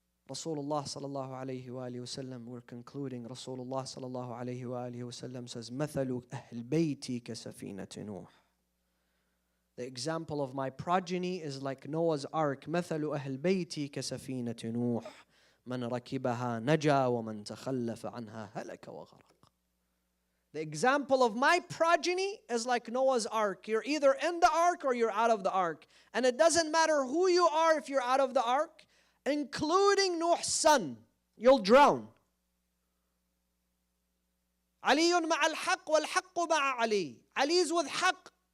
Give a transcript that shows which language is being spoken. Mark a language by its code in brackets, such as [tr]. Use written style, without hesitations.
[en] Rasulullah sallallahu alayhi wa alihi wasallam, we're concluding. Rasulullah sallallahu alayhi wa alihi wasallam says, [ar] مثل أهل بيتي كسفينة نوح. [en] The example of my progeny is like Noah's ark. [ar] مثل أهل بيتي كسفينة نوح من ركبها نجا ومن تخلف عنها هلك وغرق. [en] The example of my progeny is like Noah's ark. You're either in the ark or you're out of the ark. And it doesn't matter who you are if you're out of the ark, including Nuh's son. You'll drown. [ar] علي مع الحق والحق مع علي. [en] Ali is with haqq.